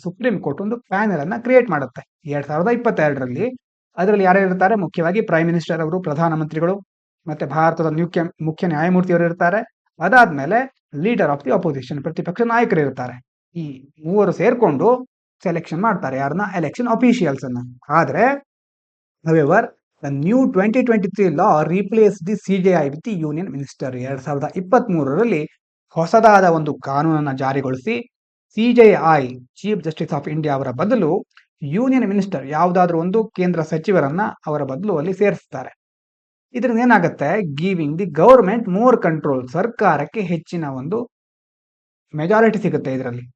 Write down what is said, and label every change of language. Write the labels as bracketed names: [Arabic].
[Kannada] Supreme court ಒಂದು panel ಅನ್ನ create ಮಾಡುತ್ತೆ 2022ರಲ್ಲಿ. ಅದರಲ್ಲಿ ಯಾರು ಇರ್ತಾರೆ, ಮುಖ್ಯವಾಗಿ ಪ್ರೈಮ್ ಮಿನಿಸ್ಟರ್ ಅವರು, ಪ್ರಧಾನಮಂತ್ರಿಗಳು, ಮತ್ತೆ ಭಾರತದ ಮುಖ್ಯ ನ್ಯಾಯಮೂರ್ತಿಯವರು ಇರ್ತಾರೆ. ಅದಾದ್ಮೇಲೆ ಲೀಡರ್ ಆಫ್ ದಿ ಅಪೋಸಿಷನ್, ಪ್ರತಿಪಕ್ಷ ನಾಯಕರು ಇರ್ತಾರೆ. ಈ ಮೂವರು ಸೇರ್ಕೊಂಡು ಸೆಲೆಕ್ಷನ್ ಮಾಡ್ತಾರೆ ಯಾರನ್ನ, ಎಲೆಕ್ಷನ್ ಅಫಿಷಿಯಲ್ಸ್ ಅನ್ನ. ಆದ್ರೆ [English] however the new 2023 law replaced the CJI with the union minister. [Kannada] 2023ರಲ್ಲಿ ಹೊಸದಾದ ಒಂದು ಕಾನೂನನ್ನ ಜಾರಿಗೊಳಿಸಿ CJI, chief justice of India ಅವರ ಬದಲು ಯೂನಿಯನ್ ಮಿನಿಸ್ಟರ್, ಯಾವುದಾದ್ರೂ ಒಂದು ಕೇಂದ್ರ ಸಚಿವರನ್ನ ಅವರ ಬದಲು ಅಲ್ಲಿ ಸೇರಿಸ್ತಾರೆ. ಇದರಿಂದ ಏನಾಗುತ್ತೆ, [English] giving the government more control, [Kannada] ಸರ್ಕಾರಕ್ಕೆ ಹೆಚ್ಚಿನ ಒಂದು ಮೆಜಾರಿಟಿ ಸಿಗುತ್ತೆ ಇದರಲ್ಲಿ.